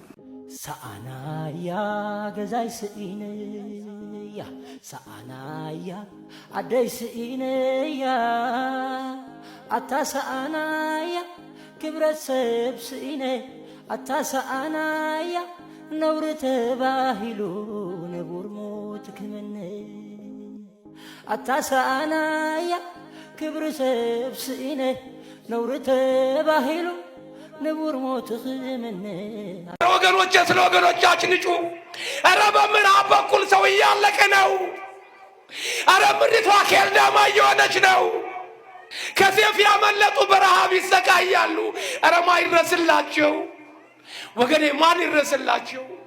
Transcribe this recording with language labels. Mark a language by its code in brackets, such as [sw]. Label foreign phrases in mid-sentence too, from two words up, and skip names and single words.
[ti] ሰአናያ ገዛይ ስኢነያ ሰአናያ አደይ ስኢነያ አታ ሰአናያ ክብረት ሰብ ስኢነ አታ ሰአናያ ነውር ተባሂሉ ነቡር ሞት ክመነ አታ ሰአናያ ክብር ሰብ ስኢነ ነውር ተባሂሉ ነቡር ሞት ክመነ [am] ወገኖቼ ስለ ወገኖቻችን እጩ አረ በምዕራብ በኩል ሰው እያለቀ ነው አረ ምድሪቷ ኬልዳማ እየሆነች ነው ከሴፍ ያመለጡ በረሃብ ይሰቃያሉ አረ ማን ይድረስላቸው ወገኔ ማን ይድረስላቸው